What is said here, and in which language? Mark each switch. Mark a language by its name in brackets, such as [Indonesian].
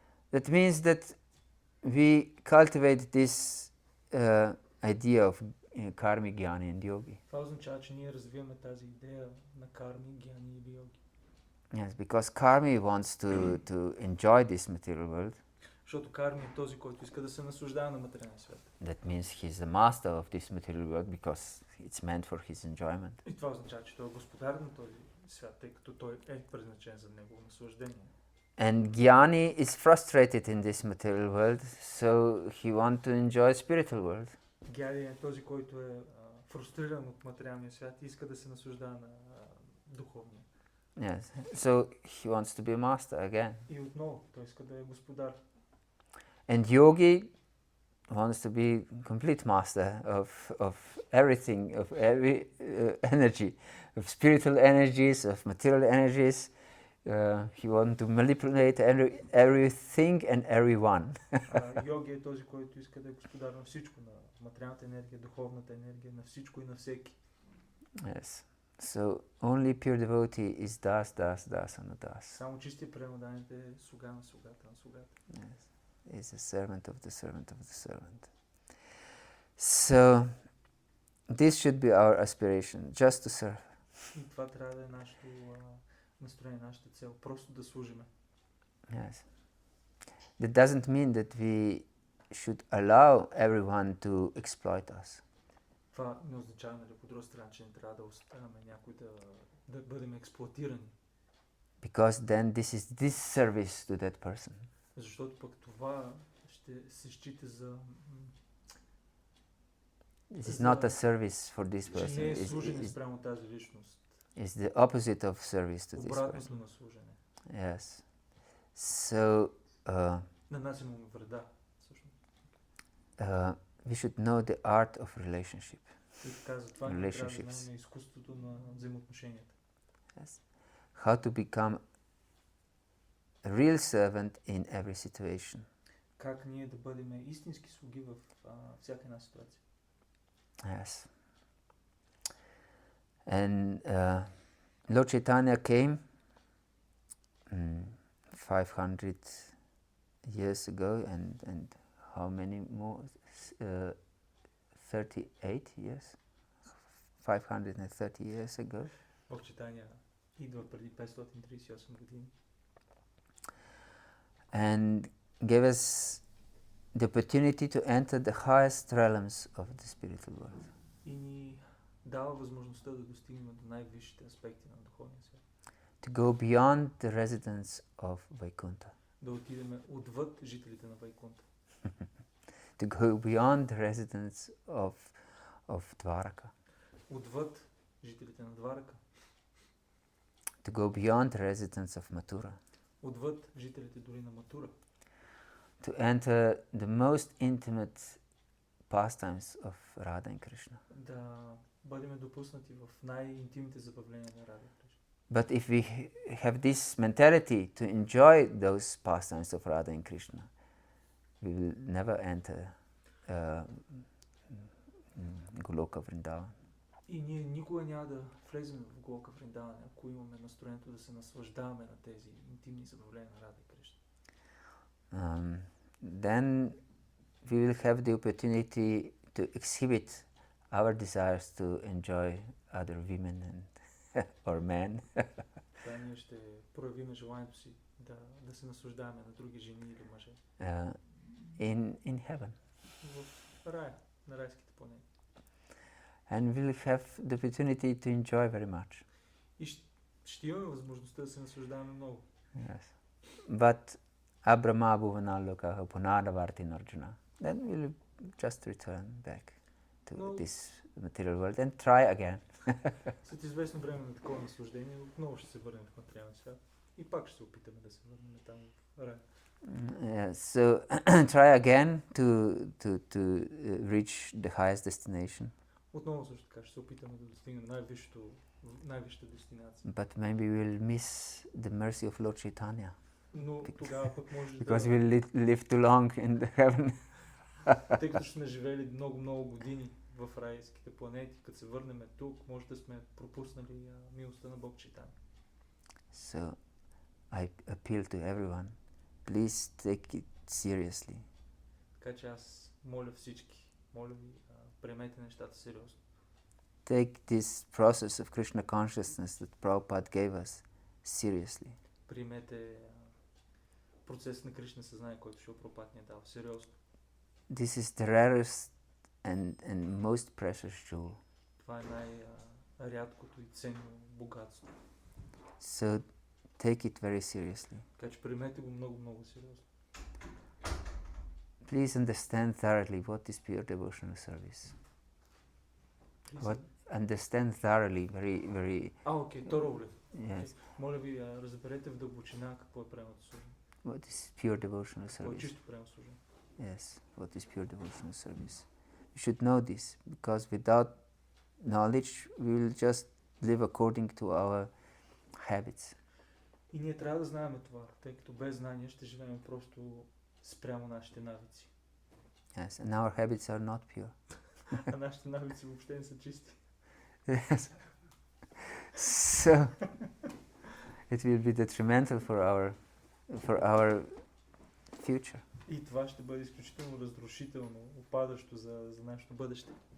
[English] that means that we cultivate this idea of karmi, gyani and yogi. [Bulgarian] това означава, че ние развиваме тази идея на карми, гяни или йоги. [English] Yes, because karmi wants to enjoy this material world. [Bulgarian] Защото карми е този, който иска да се наслаждава на материалния свят. [English] That means he's the master of this material world because it's meant for his enjoyment. [Bulgarian] И това означава, че той е господар на този свят, тъй като той е предназначен за негово наслаждение. [English] And Gyani is frustrated in this material world, so he wants to enjoy spiritual world. [Bulgarian] Гяни е този, който е фрустриран от материалния свят и иска да се наслаждава на духовния. [English] Yes, so he wants to be a master again. [Bulgarian] И отново, той иска да е господар. [English] And yogi wants to be complete master of everything, of every energy, of spiritual energies, of material energies, he wants to manipulate everything and everyone. [Bulgarian] Йоги е този, който иска да е господар на всичко, на материалната енергия, духовната енергия, на всичко и на всеки. [English] Yes. So only pure devotee is das on the das. [Bulgarian] Само чистия преданец е слуга на слугата на слугата. [English] Yes. Is a servant of the servant of the servant. So this should be our aspiration, just to serve. [Bulgarian] И това трябва да е нашето настроение, нашата цел, просто да служиме. [English] Yes. That doesn't mean that we should allow everyone to exploit us. [Bulgarian] Това не означава, нали, по друга страна, че не трябва да оставяме някой да бъдем експлоатирани. [English] Because then this is disservice to that person. [Bulgarian] Защото пък това ще се счита за... [English] This is not a service for this [Bulgarian] че не е [English] person. [Bulgarian] служене спрямо тази личност. [English] It's the opposite of service to this [Bulgarian] Обратното [English] person. [Bulgarian] на служене. [English] Yes. So [Bulgarian] Нанасяме му вреда, всъщност. [English] we should know the art of relationship. [Bulgarian] И така, затова ние трябва да знаем изкуството на взаимоотношенията. [English] Yes. How to become a real servant in every situation. [Bulgarian] Как ние да бъдем истински слуги в всяка една ситуация. [English] Yes. And Lord Chaitanya came 500 years ago, and how many more? 38 years? 530 years ago. [Bulgarian] Бог Чайтания идва преди 538 години. [English] And gave us the opportunity to enter the highest realms of the spiritual world. [Bulgarian] И ни дава възможността да достигнем до най-висшите аспекти на духовния свят. [English] To go beyond the residence of Vaikuntha. [Bulgarian] Да отидем отвъд жителите на Вайкунта. [English] To go beyond the residence of Dwaraka. [Bulgarian] Отвъд жителите на Дварака. [English] To go beyond the residence of Mathura. [Bulgarian] Отвъд жителите дори на Матура. [English] To enter the most intimate pastimes of Radha and Krishna. [Bulgarian] Да бъдем допуснати в най-интимните забавления на Рада и Кришна. [English] But if we have this mentality to enjoy those pastimes of Radha and Krishna, we will never enter Goloka Vrindavan. [Bulgarian] И ние никога няма да влезем в Голока Вриндаван, ако имаме настроението да се наслаждаваме на тези интимни забавления на Рада и Кришна. [English] Then we will have the opportunity to exhibit our desires to enjoy other women and or men. [Bulgarian] Да, ние ще проявим желанието си да се наслаждаваме на други жени или мъже. [English] In heaven. [Bulgarian] В рая, на райските планети. [English] And we'll have the opportunity to enjoy very much. [Bulgarian] И ще имаме възможността да се наслаждаваме много. [English] Yes. But [Sanskrit] Abrahma Bhuvanaloka Punadavarti Arjuna. [English] Then we'll just return back to this material world and try again. [Bulgarian] След известно време на такова наслаждение, отново ще се върнем в материалния свят. И пак ще се опитаме да се върнем там в рая. [English] Yeah, so try again to reach the highest destination. [Bulgarian] Отново също така ще се опитаме да достигнем най-висшата дестинация. [English] But maybe we'll miss the mercy of Lord Chaitanya. [Bulgarian] Но тогава пък може [English] Because we'll live too long in the heaven. [Bulgarian] Тъй като сме живели много години в райските планети, като се върнем тук, може да сме пропуснали милостта на Бог Чайтания. [English] So I appeal to everyone, please take it seriously. [Bulgarian] Така че аз моля всички, моля ви, приемете нещата сериозно. [English] Take this process of Krishna consciousness that Prabhupada gave us seriously. [Bulgarian] Приемете процес на Кришна съзнание, който Шрила Прабхупада ни е дал сериозно. [English] This is the rarest and most precious jewel. [Bulgarian] Това е най-рядкото и ценно богатство. [English] So take it very seriously. [Bulgarian] Така че приемете го много сериозно. [English] Please understand thoroughly what is pure devotional service. Understand thoroughly, very. Thoroughly. Yes. [Bulgarian] Моля ви, разберете в дълбочина какво е пременното служение. [English] What is pure devotional [Bulgarian] Какво е [English] service? [Bulgarian] чисто пременото служение. [English] Yes, what is pure devotional service? We should know this, because without knowledge we will just live according to our habits. [Bulgarian] И ние трябва да знаем това, тъй като без знание ще живеем просто спрямо нашите навици. [English] Yes, and our habits are not pure. [Bulgarian] А нашите навици въобще не са чисти. [English] Yes. So it will be detrimental for our future. [Bulgarian] И това ще бъде изключително разрушително, опадащо за нашето бъдеще.